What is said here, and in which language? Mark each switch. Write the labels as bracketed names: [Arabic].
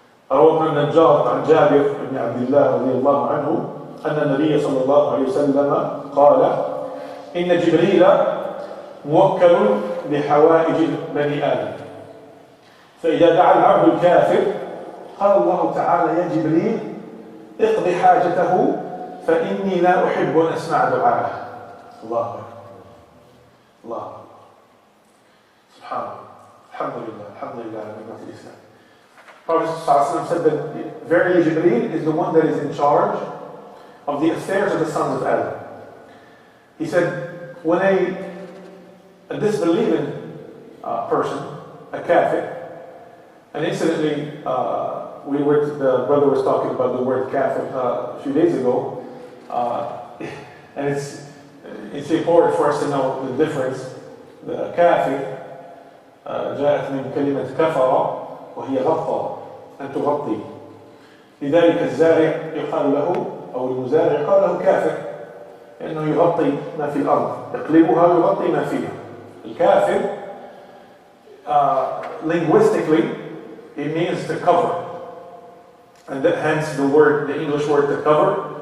[Arabic] روى ابن النجار عن جابر بن عبد الله رضي الله عنه أن النبي صلى الله عليه وسلم قال إن جبريل موكل بحوائج بني آدم فإذا دعا العبد الكافر قال الله تعالى يا جبريل اقضي حاجته فإني لا أحب أن أسمع دعاءه. الله أكبر الله سبحان الله الحمد لله على نعمة الإسلام. [English] Prophet ﷺ said that verily Jibreel is the one that is in charge of the affairs of the sons of Adam. He said, when a disbelieving person, a kafir, and incidentally, the brother was talking about the word kafir a few days ago, and it's important for us to know the difference. [Arabic] The kafir جاءت من كلمة كفر وهي غطى أن تغطي. لذلك الزارع يقال له أو المزارع يقال له كافر لأنه يغطي ما في الأرض يقلبها ويغطي ما فيها. [English] الكافر linguistically it means to cover, and that, hence the English word to cover.